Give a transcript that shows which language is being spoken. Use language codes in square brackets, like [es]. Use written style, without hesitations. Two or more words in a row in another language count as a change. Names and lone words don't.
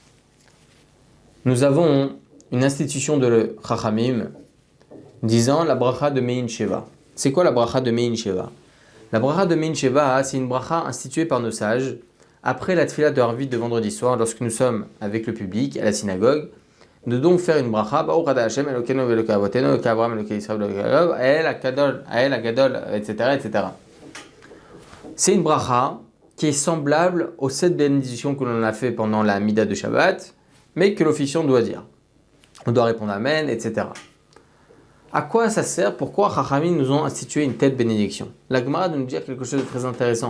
[fr] Nous avons une institution de Chachamim disant la bracha de [he] מעין שבע. [fr] C'est quoi la bracha de [he] מעין שבע? [fr] La bracha de [he] מעין שבע, [fr] c'est une bracha instituée par nos sages après la tefila de Harvit de vendredi soir, lorsque nous sommes avec le public à la synagogue. Nous devons faire une bracha, [he] ברוך אתה השם אלוקינו אלוקי אבותינו אלוקי אברהם אלוקי ישראל אלוקי יעקב, האל הגדול, [fr] etc., etc. C'est une bracha qui est semblable aux 7 bénédictions que l'on a fait pendant la Mida de Shabbat, mais que l'officiant doit dire. On doit répondre Amen, etc. À quoi ça sert? Pourquoi Chachamim nous ont institué une telle bénédiction? La Gemara nous dit quelque chose de très intéressant.